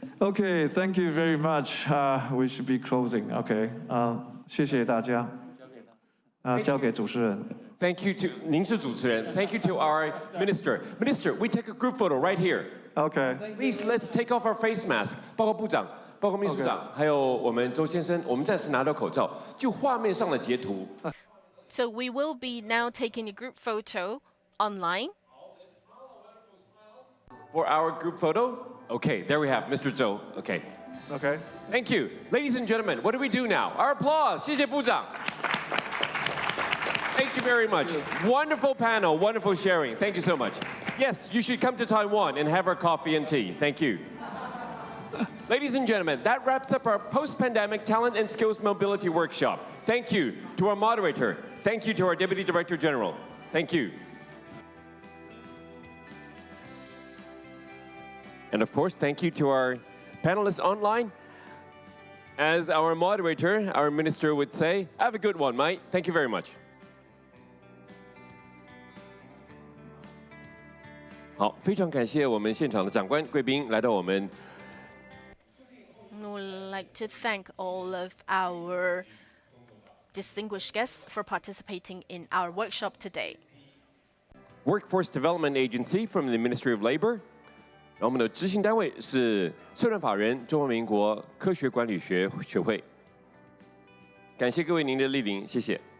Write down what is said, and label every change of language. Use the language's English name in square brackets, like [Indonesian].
[English] Okay, thank you very much. We should be closing. Okay. [Chinese] 谢谢大家。交给主持人。 [English] Thank you to [Chinese] 您是主持人. [English] Thank you to our minister. Minister, we take a group photo right here. Okay. Please, let's take off our face mask. [Chinese] 报告部长，报告秘书长，还有我们周先生，我们暂时拿到口罩，就画面上的截图。 [English] So we will be now taking a group photo online. For our group photo? Okay, there we have Mr. Zhou. Okay. Okay. Thank you. Ladies and gentlemen, what do we do now? Our applause. [Chinese] 谢谢部长. [English] Thank you very much. Wonderful panel, wonderful sharing. Thank you so much. Yes, you should come to Taiwan and have our coffee and tea. Thank you. Ladies and gentlemen, that wraps up our post-pandemic talent and skills mobility workshop. Thank you to our moderator. Thank you to our Deputy Director General. Thank you. And of course, thank you to our panelists online. As our moderator, our minister would say, have a good one, mate. Thank you very much. [Chinese] 好，非常感谢我们现场的长官、贵宾来到我们。 [English] We would like to thank all of our distinguished guests for participating in our workshop today. Workforce Development Agency from the Ministry of Labor. [Chinese] 然后我们的执行单位是社团法人中华民国科学管理学会。感谢各位您的莅临，谢谢。